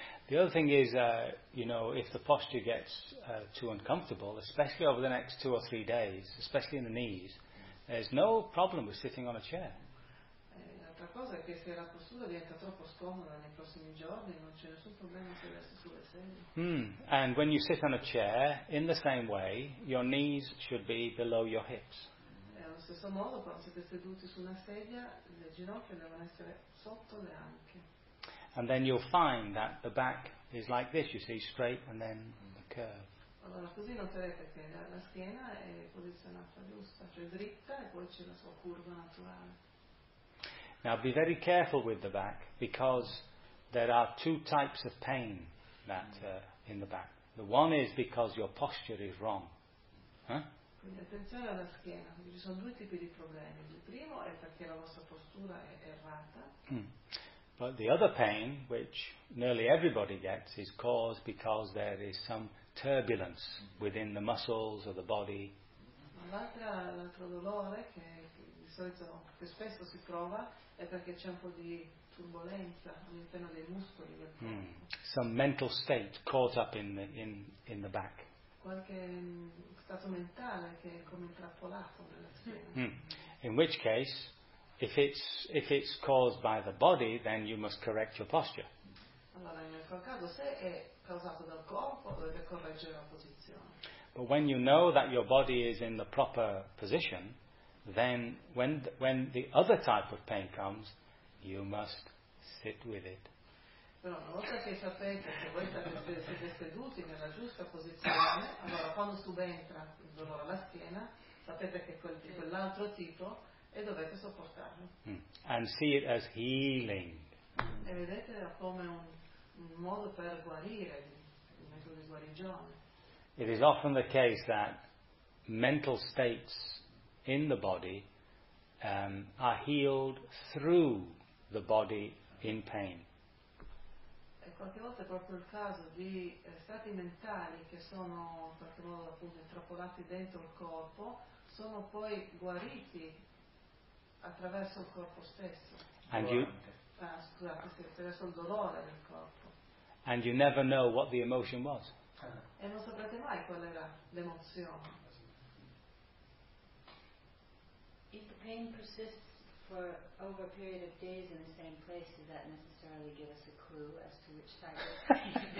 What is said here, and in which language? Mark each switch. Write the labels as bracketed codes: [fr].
[en] The other thing is, you know, if the posture gets too uncomfortable, especially over the next 2 or 3 days, especially in the knees, there's no problem with sitting on a chair. [it] L'altra cosa è che se la postura diventa troppo scomoda nei prossimi giorni, non c'è nessun problema se resti sulle sedie. [en] And when you sit on a chair, in the same way, your knees should be below your hips. [it] Allo stesso modo, quando siete seduti su una sedia, le ginocchia devono essere sotto le anche. [en] And then you'll find that the back is like this, you see, straight and then a curve. [it] Allora, così noterete che la schiena è posizionata giusta, cioè dritta, e poi c'è la sua curva naturale. [en] Now be very careful with the back, because there are two types of pain that in the back. The one is because your posture is wrong. [it] Quindi attenzione alla schiena, ci sono due tipi di problemi. Il primo è perché la vostra postura è errata. [en] But the other pain, which nearly everybody gets, is caused because there is some turbulence within the muscles of the body. [it] Ma l'altro dolore che di solito, che spesso si prova, è perché c'è un po' di turbolenza all'interno dei muscoli del corpo. [en] Some mental state caught up in the back. [it] Qualche stato mentale che è come intrappolato nella schiena. [en] In which case, If it's caused by the body, then you must correct your posture. [it] Allora, in quel caso, se è causato dal corpo, dovete correggere la posizione. [en] But when you know that your body is in the proper position, then when the other type of pain comes, you must sit with it. [it] Però una volta che sapete che voi siete seduti nella giusta posizione, allora quando subentra il dolore alla schiena, sapete che quell'altro tipo e dovete sopportarlo. [en] And see it as healing. [it] E vedetela come un modo per guarire, un metodo di guarigione. [en] It is often the case that mental states in the body are healed through the body in pain. [it] E qualche volta è proprio il caso di stati mentali che sono in qualche modo appunto intrappolati dentro il corpo, sono poi guariti attraverso il corpo stesso. [en] And you, [it] attraverso il dolore del corpo. [en] And you never know what the emotion was. [it] E non saprete mai qual era l'emozione. [en] If the pain persists for over a period of days in the same place, does that necessarily give us a clue as to which type of pain?